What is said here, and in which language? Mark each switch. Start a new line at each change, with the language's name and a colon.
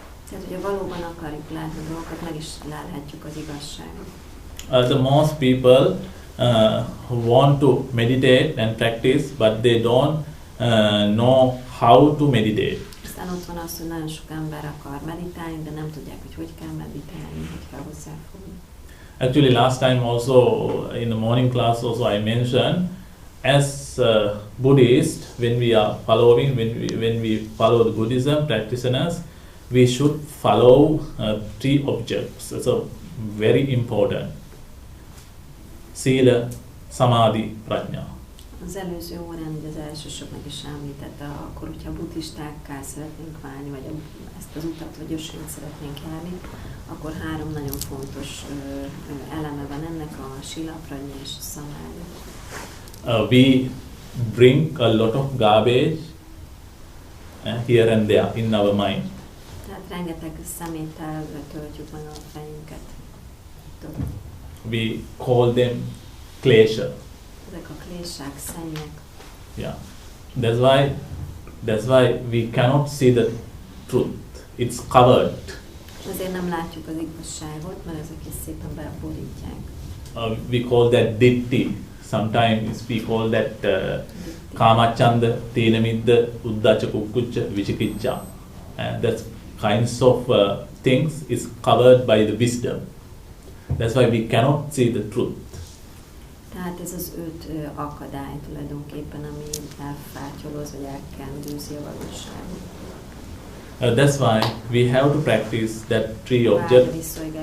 Hungarian: Tehát, hogyha valóban akarjuk látni dolgokat, meg is láthatjuk az igazságot.
English: The most people want to meditate and practice, but they don't know how to meditate.
Hungarian: Aztán ott van az, hogy nagyon sok ember akar meditálni, de nem tudják, hogy kell meditálni, hogy kell hozzáfogni.
English: Actually, last time also in the morning class also I mentioned, as Buddhist, when we are following, when we follow the Buddhism practitioners, we should follow 3 objects. It's a very important. Sila, Samadhi, Prajna.
Hungarian: Az előző órán ugye az elsősorban is említette, akkor, hogyha buddhistákká szeretnénk válni, vagy ezt az utat, vagy ösvényt szeretnénk járni, akkor 3 nagyon fontos eleme van ennek, a Sila, Prajna és a Samadhi.
English: We bring a lot of garbage here and there in our mind.
Hungarian: Tehát rengeteg szeméttel töltjük meg a fejünket.
English: We call them klesha.
Hungarian: Ezek a klésák, szennyek.
English: Yeah, that's why we cannot see the truth. It's covered.
Hungarian: Ezért nem látjuk az igazságot, mert ezek is szépen beborítják.
English: We call that ditti. Sometimes we call that kamachanda, tinamidda, uddacha, kukkucha, vichikiccha. And that kinds of things is covered by the wisdom. That's why we cannot see the truth.
Hungarian: Tehát ez az 5 akadály tulajdonképpen, ami elfátyoloz, vagy elkendőzi a valóságot.
English: That's why we have to practice that 3 objects.